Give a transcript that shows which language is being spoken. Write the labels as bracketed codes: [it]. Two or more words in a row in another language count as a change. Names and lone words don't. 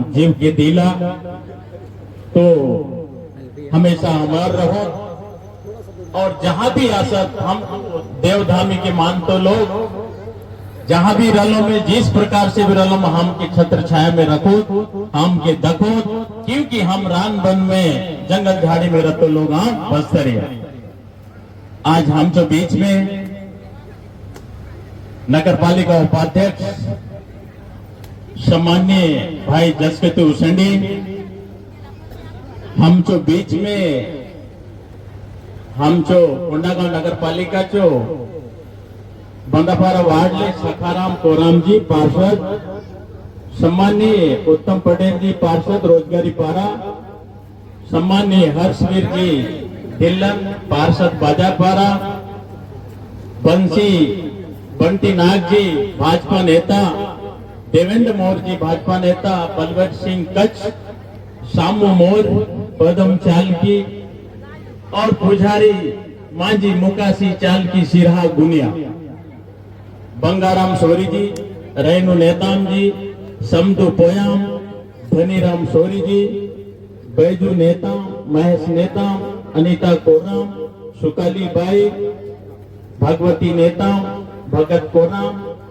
[hlb] जीव के दिला तो हमेशा अमर रहो और जहां भी आसत हम देवधामी के मानतो लोग जहां भी रलो में जिस प्रकार से भी रलो में हम के छत्र छाया में रखो हम के दखो क्योंकि हम रान वन में जंगल झाड़ी में रहते लोग बस्तरिया आज हम जो बीच में नगर पालिका उपाध्यक्ष सम्मान्य भाई जसकेतु उसेंडी हम जो बीच में आमचो कोंडागाव नगरपालिकाचो बंदापारा वार्डले सखाराम कोरामजी पार्षद, सम्माननीय उत्तम पटेल जी पार्षद रोजगारी पारा, सम्माननीय हर्षवीर जी दिल्लन पार्षद बाजारपारा, बंटी नाग जी भाजपा नेता, देवेंद्र मोर जी भाजपा नेता, बलवंत सिंह कच्छ, शामू मोर पदम चालकी और पुजारी मांझी मुकासी चालकी सिरहा गुनिया, बंगाराम सोरी जी, रेणु नेताम जी, समदू पोयाम, धनीराम सोरी जी, बैजू नेता, महेश नेता, अनीता कोराम, सुकाली बाई, भगवती नेता, भगत कोराम